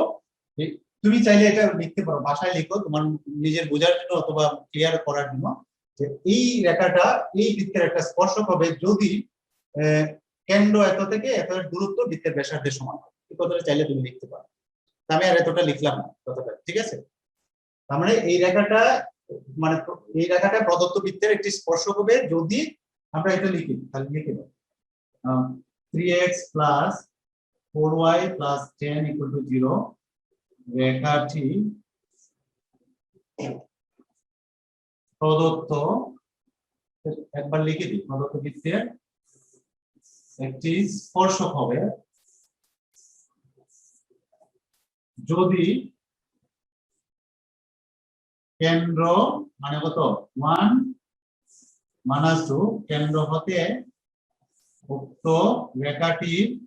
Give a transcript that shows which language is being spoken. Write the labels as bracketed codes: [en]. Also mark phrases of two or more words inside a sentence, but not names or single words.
[bn] তুমি চাইলে এটা লিখতে পারো, ভাষায় লিখো তোমার নিজের বোঝার জন্য অথবা ক্লিয়ার করার জন্য, যে এই রেখাটা এই বৃত্তের একটা স্পর্শক হবে যদি কেন্দ্র এত থেকে এত এর দূরত্ব বৃত্তের ব্যাসার্ধের সমান হয়। এই কথাটা চাইলে তুমি লিখতে পারো, আমি আর এতটা লিখলাম না কথাটা। ঠিক আছে, তার মানে এই রেখাটা প্রদত্ত বৃত্তের একটি স্পর্শক হবে যদি আমরা এটা লিখি, তাহলে লিখে দাও [en] 3x plus 4y plus 10 equal to 0 [bn] রেখাটি প্রদত্ত, একবার লিখে দিই, প্রদত্ত বৃত্তের একটি স্পর্শক হবে যদি কেন্দ্র মানে কত 1 মাইনাস 2 কেন্দ্র হতে উক্ত রেখাটির